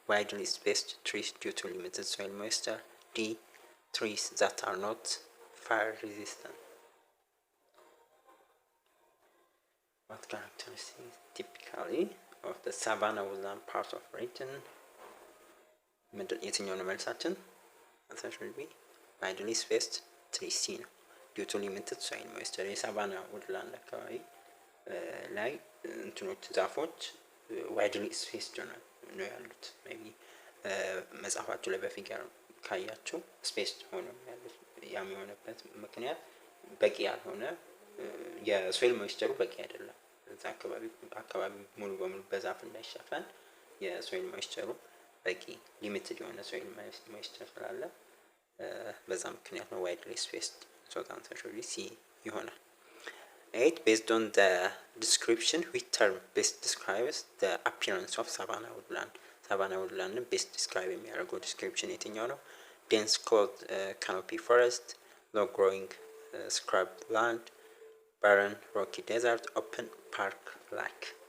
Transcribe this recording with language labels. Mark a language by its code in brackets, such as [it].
[en] widely spaced trees due to limited soil moisture, D. trees that are not fire resistant. What characteristics typically of the savanna woodland part of region? [am] የትኛው ነው መልሳችን? [en] answer should be widely spaced trees C [am] ነው [en] due to limited soil moisture። [am] የሳቫና ውድላንድ አካባቢ ላይ እንትኖች ዛፎች [en] widely spaced [am] ነው ያሉት። ሜቢ መጽሐፋችሁ ላይ በፊገር ካያችሁ spaced ሆኖ ያሉት ያም የሆነበት ምክንያት በቂ ያልሆነ የሶይል ሞይስቸሩ በቂ አይደለም። እዛ አካባቢ ሙሉ በሙሉ በዛፍ እንዳይሸፈን የሶይል ሞይስቸሩ በቂ ሊሚትድ የሆነ ሶይል ሞይስቸር ስላለ በዛ ምክንያት ነው ዋይድሊ ስፔስድ። [en] ሶ ዘ አንሰር ሹድ ቢ ሲ [am] ይሆናል። 8 [en] based on the description which term best describes the appearance of savanna woodland? savanna woodland best describe [am] የሚያደርገው [en] description [am] የትኛው ነው? [en] dense clothed canopy forest, low growing scrub land, barren rocky desert, open park like.